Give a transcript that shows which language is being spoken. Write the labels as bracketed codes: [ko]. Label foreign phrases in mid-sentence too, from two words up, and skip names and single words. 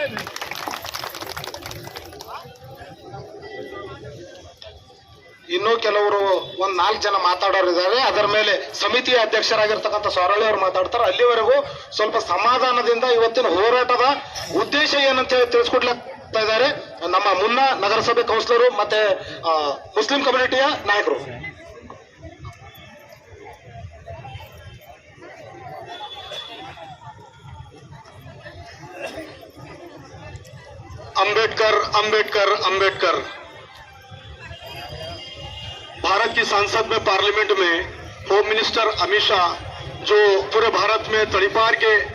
[kn] ಇನ್ನೂ ಕೆಲವರು ಒಂದ್ 4 ಜನ ಮಾತಾಡೋರಿದ್ದಾರೆ. ಅದರ ಮೇಲೆ ಸಮಿತಿಯ ಅಧ್ಯಕ್ಷರಾಗಿರ್ತಕ್ಕಂಥ ಸೊರಳಿ ಅವರು ಮಾತಾಡ್ತಾರೆ. ಅಲ್ಲಿವರೆಗೂ ಸ್ವಲ್ಪ ಸಮಾಧಾನದಿಂದ ಇವತ್ತಿನ ಹೋರಾಟದ ಉದ್ದೇಶ ಏನಂತ ಹೇಳಿ ತಿಳಿಸ್ಕೊಡ್ಲಿಕ್ತಾ ಇದ್ದಾರೆ ನಮ್ಮ ಮುನ್ನಾ ನಗರಸಭೆ ಕೌನ್ಸಿಲರು ಮತ್ತೆ [en] Muslim community [kn] ನಾಯಕರು. [hi] अंबेडकर अंबेडकर अंबेडकर भारत की संसद में, पार्लियामेंट में [en] Home Minister [hi] अमित शाह जो पूरे भारत में तड़ीपार के